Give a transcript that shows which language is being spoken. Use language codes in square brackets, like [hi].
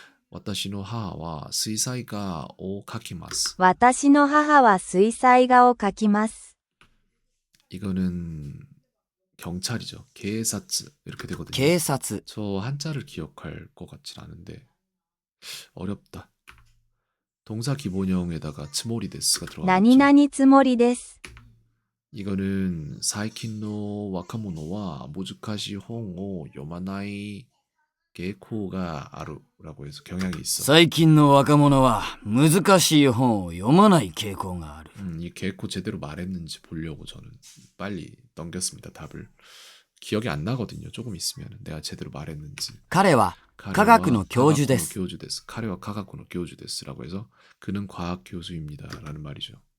[ja] 와타시노 하하와 스이사이가 오 카키마스. 私の母は水彩画を描きます。 [ko] 이거는 경찰이죠. 게사츠 이렇게 되거든요. [ja] 警察 [ko] 저 한자를 기억할 것 같진 않은데 어렵다. 동사 기본형에다가 츠모리 데스가 [ja] 何 [ko] 들어가겠죠. [ja] 々つもりです。 [ko] 이거는 [ja] 사이킨노 와카모노와 모즈카시 홍오 요마나이 게코가 아루라고 [ko] 해서 경향이 있어. [ja] 最近の若者は難しい本を読まない傾向がある [ko] 이 게코 제대로 말했는지 보려고 저는 빨리 넘겼습니다. 답을. 기억이 안 나거든요. 조금 있으면 내가 제대로 말했는지. [ja] 彼は科学の教授です 교주 데스. 카레와 카가쿠노 교주 데스라고 [ko] 해서 그는 과학 교수입니다라는 말이죠.